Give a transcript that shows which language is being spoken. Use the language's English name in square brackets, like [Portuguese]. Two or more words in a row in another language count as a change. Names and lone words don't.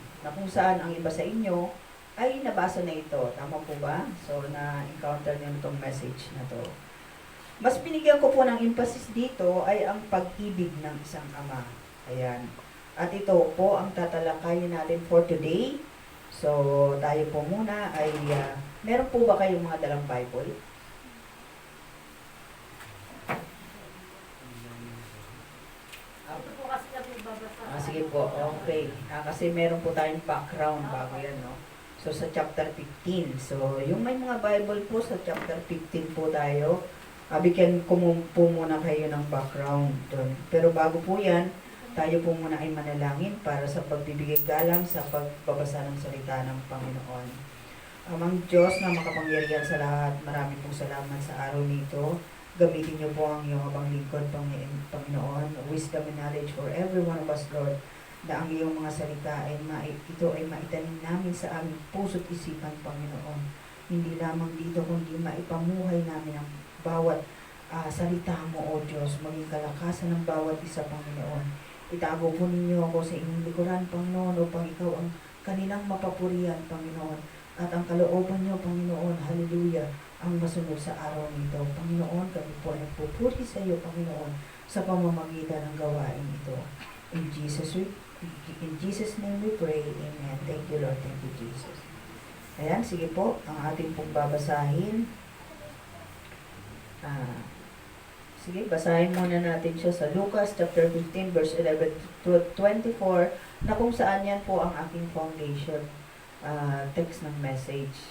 [Filipino] Na kung saan ang iba sa inyo ay nabasa na ito. Tama po ba? So, na-encounter niyo itong message na to. Mas binigyan ko po ng emphasis dito ay ang pag-ibig ng isang ama. Ayan. At ito po ang tatalakayin natin [English] for today. [Filipino] So, tayo po muna ay, meron po ba kayong mga dalang Bible? Ito po kasi kami babasa. Sige po, okay. Kasi meron po tayong background bago yan, no? So, sa chapter 15. So, yung may mga Bible po, sa chapter 15 po tayo. Bigyan ko po muna kayo ng background doon. Pero bago po yan, tayo po muna ay manalangin para sa pagbibigay galang sa pagbabasa ng salita ng Panginoon. Amang Diyos na makapangyarihan sa lahat, marami pong salamat sa araw nito. Gamitin niyo po ang iyong abang lingkod, Panginoon, [English] wisdom and knowledge for every one of us, [Filipino] Lord, na ang iyong mga salita ay ito ay maitanim namin sa aming puso't isipan, Panginoon. Hindi lamang dito, kundi maipamuhay namin ang bawat salita mo, O Diyos, maging kalakasan ng bawat isa, Panginoon. Itago po ninyo ako sa inyong likuran, Panginoon, upang ikaw ang kanilang mapapurihan, Panginoon. At ang kalooban niyo, Panginoon, hallelujah, ang masunod sa araw nito. Panginoon, kami po ay nagpupuri sa iyo, Panginoon, sa pamamagitan ng gawain ito. [English] In Jesus' name we pray. Amen. Thank you, Lord. Thank you, Jesus. [Filipino] Ayan, sige po, ang ating pong babasahin. Sige, basahin muna natin siya sa Lucas [English] chapter 15 verse 11 to 24 [Filipino] na kung saan yan po ang aking [English] foundation text [Filipino] ng message.